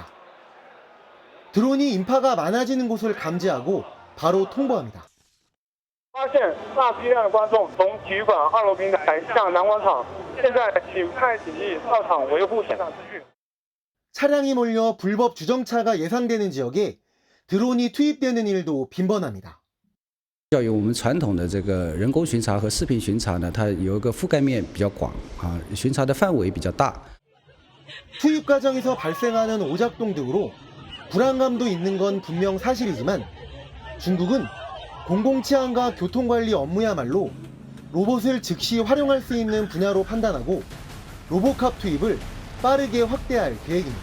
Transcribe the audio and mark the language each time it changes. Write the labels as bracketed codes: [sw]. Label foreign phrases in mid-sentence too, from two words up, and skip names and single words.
[ko] 드론이 인파가 많아지는 곳을 감지하고 바로 통보합니다. 차량이 몰려 불법 주정차가 예상되는 지역에 드론이 투입되는 일도 빈번합니다. [zh] 要有我们传统的这个人工巡查和视频巡查呢，它有一个覆盖面比较广啊，巡查的范围比较大。 [ko] 투입 과정에서 발생하는 오작동 등으로 불안감도 있는 건 분명 사실이지만 중국은 공공치안과 교통관리 업무야말로 로봇을 즉시 활용할 수 있는 분야로 판단하고 로봇캅 투입을 빠르게 확대할 계획입니다.